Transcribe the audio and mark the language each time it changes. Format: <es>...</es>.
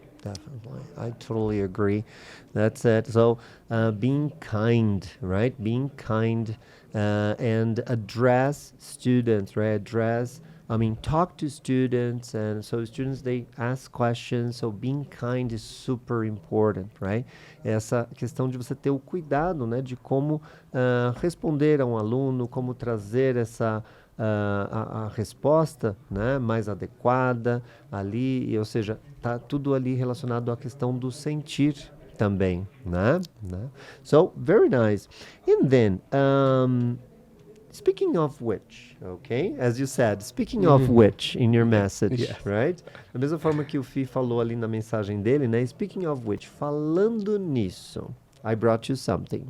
<en>Definitely. I totally agree. That's it. So, being kind, right? Being kind and address students, right? Talk to students. And so, students, they ask questions. So, being kind is super important, right?</en> <pt>Essa questão de você ter o cuidado, né? De como responder a um aluno, como trazer essa. A resposta, né, mais adequada ali, ou seja, tá tudo ali relacionado à questão do sentir também, né?</pt> <en>So, very nice. And then, speaking of which, okay, as you said, speaking of which in your message, Yes. right?</en> <pt>Da mesma forma que o Fih falou ali na mensagem dele, né?</pt> <en>Speaking of which,</en> <pt>falando nisso,</pt> <en>I brought you something.</en>